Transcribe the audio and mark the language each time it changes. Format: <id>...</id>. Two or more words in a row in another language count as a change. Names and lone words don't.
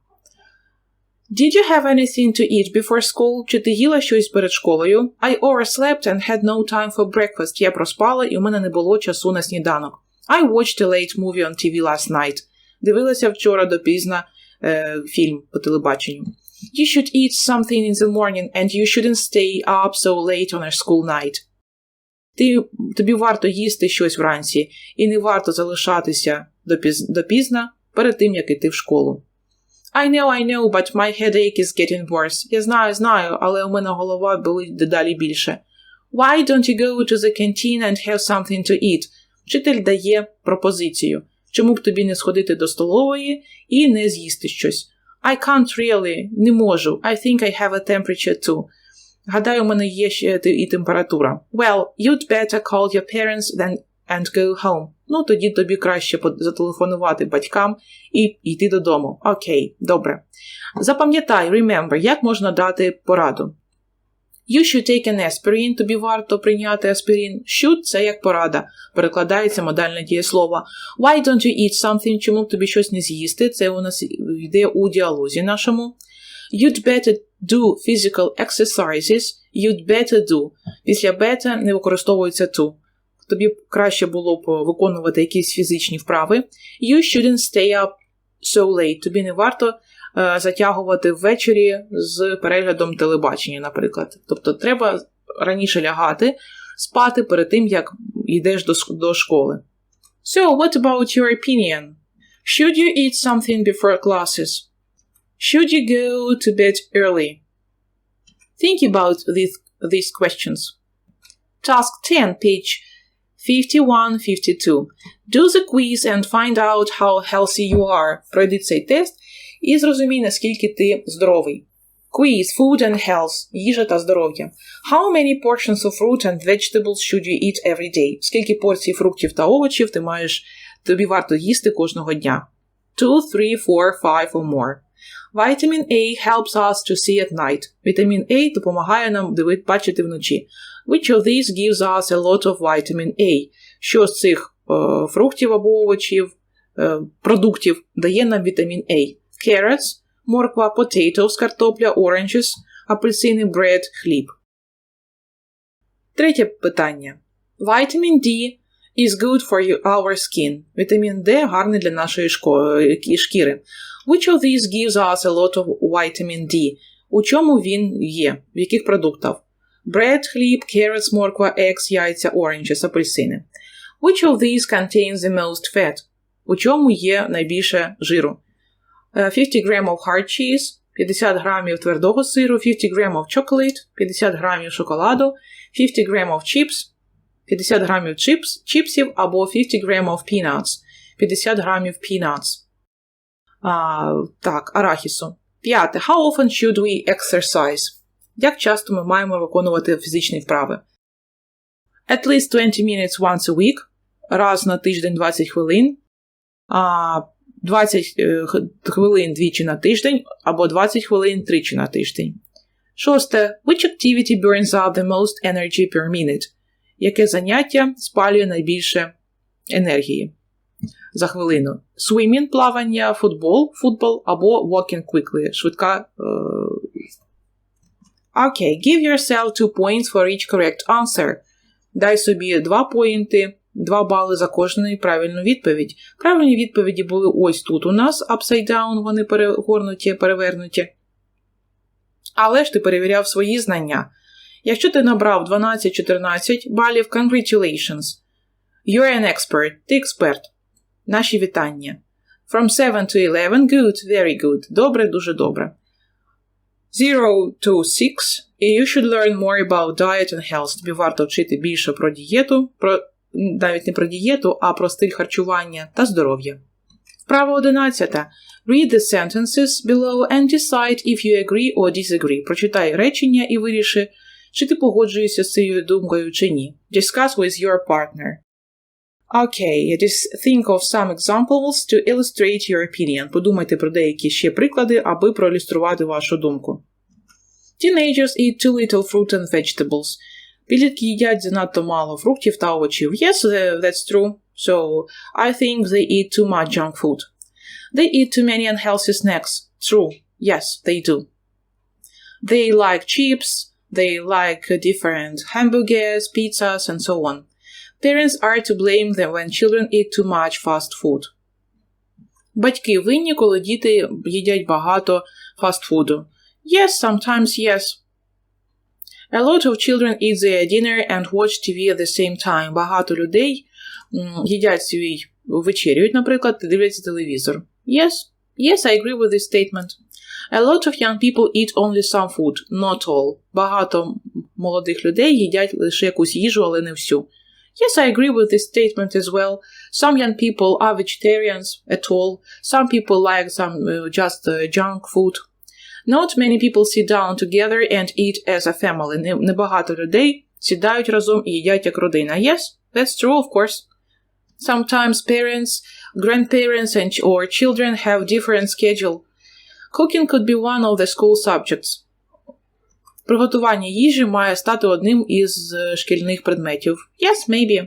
<en>Did you have anything to eat before school?</en> <uk>Чи ти їла щось перед школою?</uk> <en>I overslept and had no time for breakfast.</en> <uk>Я проспала, і у мене не було часу на сніданок.</uk> <en>I watched a late movie on TV last night.</en> <uk>Дивилася вчора допізна фільм по телебаченню.</uk> <en>You should eat something in the morning and you shouldn't stay up so late on a school night.</en> <uk>Тобі варто їсти щось вранці, і не варто залишатися допізна перед тим, як іти в школу.</uk> <en>I know, but my headache is getting worse.</en> <uk>Я знаю, але у мене голова болить дедалі більше.</uk> <en>Why don't you go to the canteen and have something to eat?</en> <uk>Вчитель дає пропозицію. Чому б тобі не сходити до столової і не з'їсти щось?</uk> <en>I can't really.</en> <uk>Не можу.</uk> <en>I think I have a temperature too.</en> <uk>Гадаю, у мене є ще і температура.</uk> <en>Well, you'd better call your parents and go home.</en> <uk>Ну, тоді тобі краще зателефонувати батькам і йти додому. Окей, добре. Запам'ятай, remember, як можна дати пораду.</uk> <en>You should take an aspirin.</en> <uk>Тобі варто прийняти аспірин. Should – це як порада. Перекладається модальне дієслово.</uk> <en>Why don't you eat something?</en> <uk>Чому б тобі щось не з'їсти? Це у нас йде у діалозі нашому.</uk> <en>You'd better do physical exercises. You'd better do.</en> <uk>Після better не використовується to. Тобі краще було б виконувати якісь фізичні вправи.</uk> <en>You shouldn't stay up so late.</en> <uk>Тобі не варто затягувати ввечері з переглядом телебачення, наприклад. Тобто треба раніше лягати, спати перед тим, як йдеш до школи.</uk> <en>So, what about your opinion? Should you eat something before classes? Should you go to bed early? Think about these questions. Task 10, page 51-52. Do the quiz and find out how healthy you are.</en> <uk>Пройди цей тест і зрозумій, наскільки ти здоровий.</uk> <en>Quiz, food and health,</en> <uk>їжа та здоров'я.</uk> <en>How many portions of fruit and vegetables should you eat every day?</en> <uk>Скільки порцій фруктів та овочів тобі варто їсти кожного дня?</uk> <en>2, 3, 4, 5 or more. Vitamin A helps us to see at night.</en> <uk>Вітамін А допомагає нам бачити вночі.</uk> <en>Which of these gives us a lot of vitamin A?</en> <uk>Що з цих фруктів або овочів, продуктів дає нам вітамін А?</uk> <en>Carrots, морква, potatoes, картопля, oranges, апельсини, bread, хліб.</en> <uk>Третє питання.</uk> <en>Vitamin D is good for our skin.</en> <uk>Вітамін D гарний для нашої шкіри.</uk> <en>Which of these gives us a lot of vitamin D?</en> <uk>У чому він є? В яких продуктах? Bread, хліб, carrots, морква, eggs, яйця, oranges, апельсини.</uk> <en>Which of these contains the most fat?</en> <uk>У чому є найбільше жиру?</uk> <en>50 grams of hard cheese,</en> <uk>50 грамів твердого сиру,</uk> <en>50 grams of chocolate,</en> <uk>50 грамів шоколаду,</uk> <en>50 grams of chips,</en> <uk>50 грамів чіпсів або</uk> <en>50 grams of peanuts,</en> <uk>50 грамів peanuts. Арахісу. П'яте.</uk> <en>How often should we exercise?</en> <uk>Як часто ми маємо виконувати фізичні вправи?</uk> <en>At least 20 minutes once a week.</en> <uk>Раз на тиждень 20 хвилин. 20 хвилин двічі на тиждень або 20 хвилин тричі на тиждень. Шосте.</uk> <en>Which activity burns up the most energy per minute?</en> <uk>Яке заняття спалює найбільше енергії за хвилину? Swimming – плавання, футбол або</uk> <en>walking quickly</en> <uk>– швидка.</uk> <en>Okay, give yourself 2 points for each correct answer.</en> <uk>Дай собі 2 поінти, 2 бали за кожну правильну відповідь. Правильні відповіді були ось тут у нас,</uk> <en>upside down,</en> <uk>вони перевернуті. Але ж ти перевіряв свої знання. Якщо ти набрав 12-14 балів,</uk> <en>congratulations. You're an expert.</en> <uk>Ти експерт. Наші вітання.</uk> <en>From 7 to 11, good, very good.</en> <uk>Добре, дуже добре.</uk> <en>0 to 6, you should learn more about diet and health.</en> <uk>Тобі варто вчити більше про дієту, навіть не про дієту, а про стиль харчування та здоров'я. Вправа 11.</uk> <en>Read the sentences below and decide if you agree or disagree.</en> <uk>Прочитай речення і виріши, чи ти погоджуєшся з цією думкою чи ні.</uk> <en>Discuss with your partner. Okay, just think of some examples to illustrate your opinion.</en> <uk>Подумайте про деякі ще приклади, аби проілюструвати вашу думку.</uk> <en>Teenagers eat too little fruit and vegetables.</en> <uk>Підлітки їдять занадто мало фруктів та овочів.</uk> <en>Yes, that's true. So, I think they eat too much junk food. They eat too many unhealthy snacks. True. Yes, they do. They like chips. They like different hamburgers, pizzas, and so on. Parents are to blame them when children eat too much fast food.</en> <uk>Батьки винні, коли діти їдять багато фастфуду.</uk> <en>Yes, sometimes yes. A lot of children eat their dinner and watch TV at the same time.</en> <uk>Багато людей їдять вечерюють, наприклад, дивляться телевізор.</uk> <en>Yes, I agree with this statement. A lot of young people eat only some food, not all.</en> <uk>Багато молодих людей їдять лише якусь їжу, але не всю.</uk> <en>Yes, I agree with this statement as well. Some young people are vegetarians at all. Some people like some just junk food. Not many people sit down together and eat as a family.</en> <uk>Небагато людей сідають разом і їдять як родина.</uk> <en>Yes, that's true, of course. Sometimes parents, grandparents or children have different schedule. Cooking could be one of the school subjects.</en> <uk>Приготування їжі має стати одним із шкільних предметів.</uk> <en>Yes, maybe.</en>